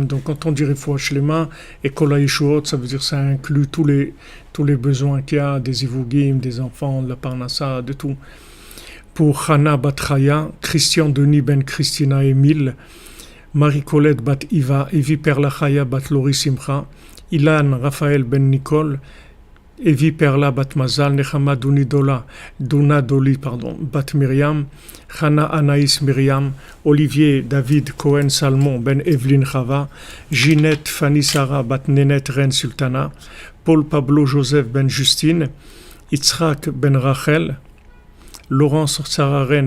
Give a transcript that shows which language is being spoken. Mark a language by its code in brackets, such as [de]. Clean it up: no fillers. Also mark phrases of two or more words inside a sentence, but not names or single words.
[fr] Donc, quand on dit [he] רפואה שלמה [fr] et [he] כל הישועות, [fr] ça veut dire que ça inclut tous les besoins qu'il y a, des Ivugim, des enfants, de la Parnassa, de tout. Pour Chana Bat Chaya, Christian Denis Ben Christina Emile, Marie-Colette Bat Iva, Evi Perla Chaya Bat Lori Simcha, Ilan Raphaël Ben Nicole, Evi Perla Bat Mazal, Nechama Duna Doli, Bat Myriam, Chana Anaïs Myriam, Olivier David Cohen Salmon Ben Evelyne Chava, Ginette Fanny Sarah Bat Nenet Ren Sultana, Paul Pablo Joseph Ben Justine, Yitzhak Ben Rachel, Laurence Sarah Ren